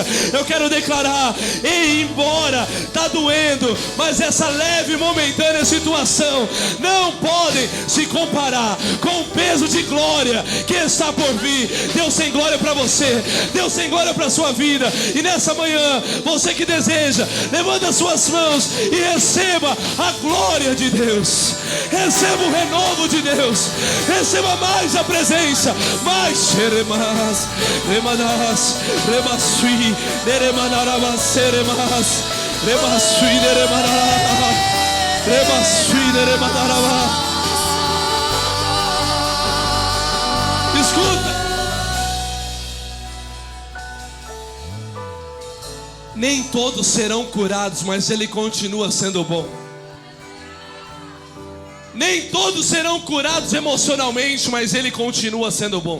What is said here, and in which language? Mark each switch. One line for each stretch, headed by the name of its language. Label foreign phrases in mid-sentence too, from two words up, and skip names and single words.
Portuguese: Eu quero declarar: ei, embora está doendo, mas essa leve e momentânea situação não podem se comparar com o peso de glória que está por vir. Deus tem glória para você, Deus tem glória para a sua vida. E nessa manhã, você que deseja, levanta suas mãos e receba a glória de Deus. Receba o renovo de Deus. Receba mais a presença, mais xeremas, remanas, remasui, neremanarabas, seremas, remasui, neremanarabas, remasui, neremanarabas. Escuta. Nem todos serão curados, mas Ele continua sendo bom. Nem todos serão curados emocionalmente, mas Ele continua sendo bom.